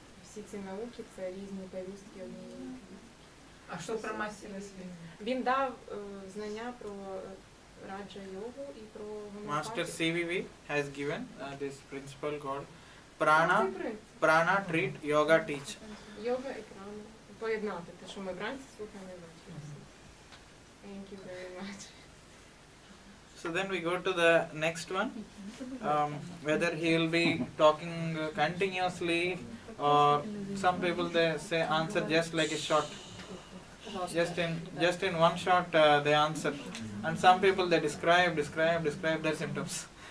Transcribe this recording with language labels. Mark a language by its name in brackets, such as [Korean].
[Ukrainian] Всі ці науки – це різні пелюстки однієї квітки. А що про мастера світу? Він дав знання про раджа-йогу і про [English] Master [Ukrainian] гомеопатію. [English] CVV has given this principle called [Ukrainian] Це принцип. [English] prana treat, yoga teach. [Ukrainian] Йога і прана. Поєднати те, що ми вранці слухаємо і ввечері. [English] Thank you very much. So then we go to the next one. Whether he will be talking continuously, or some people they say answer just like a shot. Just in one shot they answer, and some people they describe their symptoms.